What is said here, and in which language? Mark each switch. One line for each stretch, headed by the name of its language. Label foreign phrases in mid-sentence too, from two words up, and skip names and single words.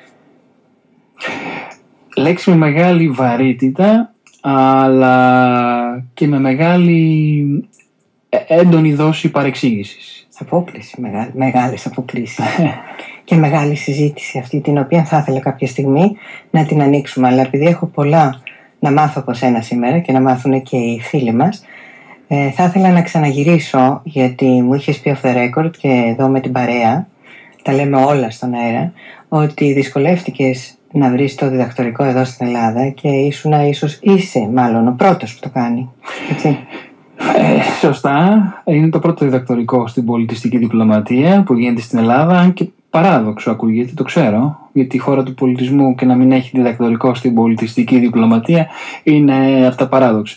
Greek: Λέξη με μεγάλη βαρύτητα, αλλά και με μεγάλη έντονη δόση παρεξήγησης. Απόκληση, μεγάλες αποκλήσεις. Και μεγάλη συζήτηση αυτή, την οποία θα ήθελα κάποια στιγμή να την ανοίξουμε. Αλλά επειδή έχω πολλά να μάθω από σένα σήμερα και να μάθουν και οι φίλοι μας, θα ήθελα να ξαναγυρίσω, γιατί μου είχες πει
English: off the record
Greek: και εδώ με την παρέα, τα λέμε όλα στον αέρα, ότι δυσκολεύτηκες να βρεις το διδακτορικό εδώ στην Ελλάδα και είσαι μάλλον ο πρώτος που το κάνει. Έτσι. Σωστά. Είναι το πρώτο διδακτορικό στην πολιτιστική διπλωματία που γίνεται στην Ελλάδα, αν και παράδοξο ακούγεται, το ξέρω, γιατί η χώρα του πολιτισμού και να μην έχει διδακτορικό στην πολιτιστική διπλωματία είναι από τα παράδοξα.